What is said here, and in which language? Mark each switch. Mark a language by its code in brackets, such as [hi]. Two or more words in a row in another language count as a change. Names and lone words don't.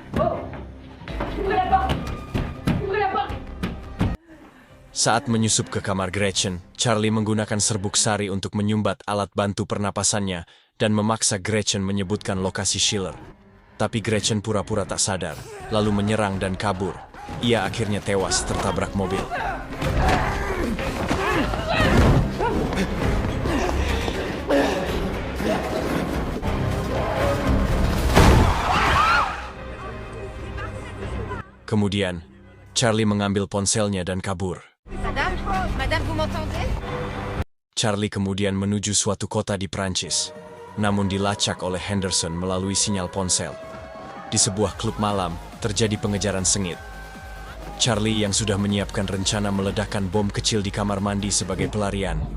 [fr] Oh! Ouvrez la porte! Ouvrez la porte! [id] Saat menyusup ke kamar Gretchen, Charlie menggunakan serbuk sari untuk menyumbat alat bantu pernapasannya dan memaksa Gretchen menyebutkan lokasi Schiller. Tapi Gretchen pura-pura tak sadar, lalu menyerang dan kabur. Ia akhirnya tewas tertabrak mobil. Kemudian, Charlie mengambil ponselnya dan kabur. [fr] Madame, vous m'entendez? [id] Charlie kemudian menuju suatu kota di Prancis, namun dilacak oleh Henderson melalui sinyal ponsel. Di sebuah klub malam, terjadi pengejaran sengit. Charlie yang sudah menyiapkan rencana meledakkan bom kecil di kamar mandi sebagai pelarian.